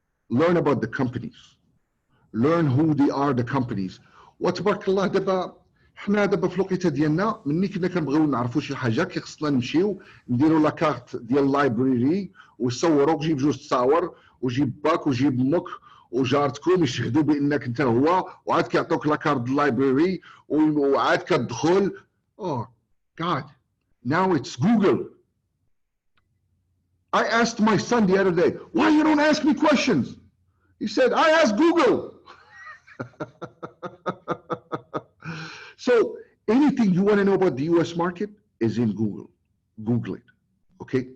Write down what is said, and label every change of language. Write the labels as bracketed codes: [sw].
[en] Learn about the companies. Learn who they are, the companies. [ar] وتبارك الله دابا حنا دابا في الوقيته ديالنا مني كنا كنبغيو نعرفوا شي حاجه كيخصنا نمشيو نديروا لاكارت ديال اللايبراري ونصوروك جيب جوج تصاور وجيب باك وجيب امك وجارتكم يشهدوا بانك انت هو وعاد كيعطوك لاكارت اللايبراري وعاد كتدخل. [en] Oh God, now it's Google. I asked my son the other day, why you don't ask me questions? He said, I asked Google. So anything you want to know about the US market is in Google. Google it. Okay?